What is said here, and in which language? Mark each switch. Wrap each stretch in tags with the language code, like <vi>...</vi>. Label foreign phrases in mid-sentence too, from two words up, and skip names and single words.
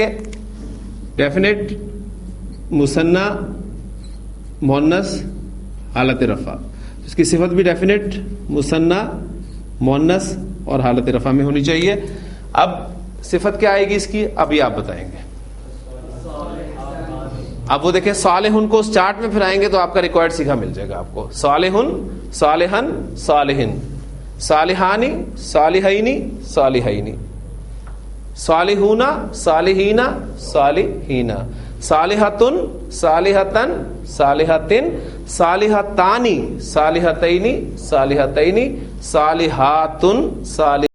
<ur>ڈیفینیٹ, مثنی, مؤنث, حالت رفع. اس کی صفت بھی ڈیفینیٹ, مثنی, مؤنث اور حالت رفع میں ہونی چاہیے. اب صفت کیا آئے گی اس کی, ابھی آپ بتائیں گے. اب وہ دیکھیں صالحن کو اس چارٹ میں پھر آئیں گے تو آپ کا ریکوائرڈ سیکھا مل جائے گا آپ کو.</ur> <ar>صالحن, صالحن, صالحن, صالحانی, صالحینی, صالحینی, صالحون, صالحین, صالحین, صالحتن, صالحتن, صالحتن, صالحتانی, صالحتینی, صالحتینی, صالحاتن, صالح</ar>